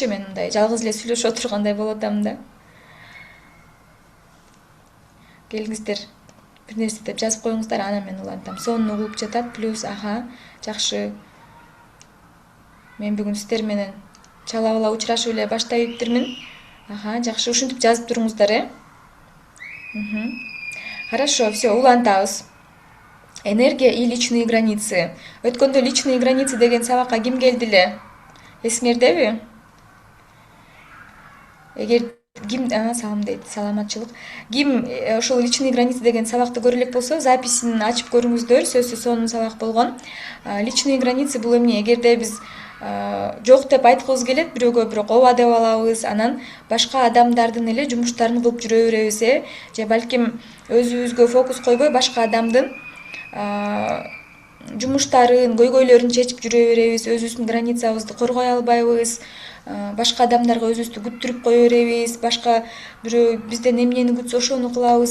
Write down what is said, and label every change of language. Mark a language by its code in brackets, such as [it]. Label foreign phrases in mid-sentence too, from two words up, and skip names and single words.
[ky] Мен мындай жалгыз эле сүйлөшүп отургандай болуп атам да. Келиңиздер, бир нерсе деп жазып коюңуздар, анан мен улантам. Сонун угулуп жатат, плюс, жакшы. Мен бүгүн сиздер менен чала бала учурашып эле баштай бериптирмин. Жакшы, ушинтип жазып туруңуздар, [ru] Хорошо, все, улантабыз. Энергия и личные границы. [ky] Өткөндө [ru] личные границы [ky] деген сабакка ким келди эле? Эсиңердеби? Эгер ким салам дейт, саламатчылык. Ким ошол [ru] личные границы [ky] деген сабакты көрө элек болсо, записин ачып көрүңүздөр. Сөзсүз сонун сабак болгон. [ru] Личные границы [ky] бул эмне? Эгерде биз жок деп айткыбыз келет, бирөөгө бирок ооба деп алабыз, анан башка адамдардын эле жумуштарын кылып жүрө беребиз, же балким өзүбүзгө фокус койбой башка адамдын жумуштарын, көйгөйлөрүн чечип жүрө беребиз, өзүбүздүн границабызды коргой албайбыз, башка адамдарга өзүбүздү күттүрүп кое беребиз, башка бирөө бизден эмнени күтсө ошону кылабыз.